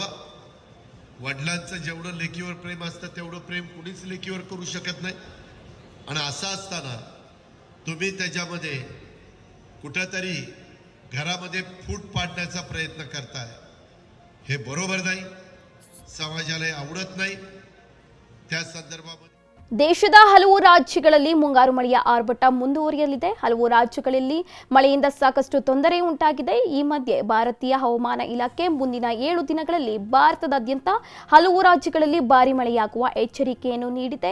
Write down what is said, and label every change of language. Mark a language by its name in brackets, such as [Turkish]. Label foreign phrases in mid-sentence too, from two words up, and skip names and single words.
[Marathi] वडिलांचं जेवढं लेकीवर प्रेम असतं तेवढं प्रेम कुणीच लेकीवर करू शकत नाही. आणि असं असताना तुम्ही त्याच्यामध्ये कुठेतरी घरामध्ये फूट पाडण्याचा प्रयत्न करताय, हे बरोबर नाही, समाजाला आवडत नाही. त्या संदर्भामध्ये [Kannada] ದೇಶದ ಹಲವು ರಾಜ್ಯಗಳಲ್ಲಿ ಮುಂಗಾರು ಮಳೆಯ ಆರ್ಭಟ ಮುಂದುವರಿಯಲಿದೆ. ಹಲವು ರಾಜ್ಯಗಳಲ್ಲಿ ಮಳೆಯಿಂದ ಸಾಕಷ್ಟು ತೊಂದರೆ ಉಂಟಾಗಿದೆ. ಈ ಮಧ್ಯೆ ಭಾರತೀಯ ಹವಾಮಾನ ಇಲಾಖೆ ಮುಂದಿನ 7 ದಿನಗಳಲ್ಲಿ ಭಾರತದಾದ್ಯಂತ ಹಲವು ರಾಜ್ಯಗಳಲ್ಲಿ ಭಾರಿ ಮಳೆಯಾಗುವ ಎಚ್ಚರಿಕೆಯನ್ನು ನೀಡಿದೆ.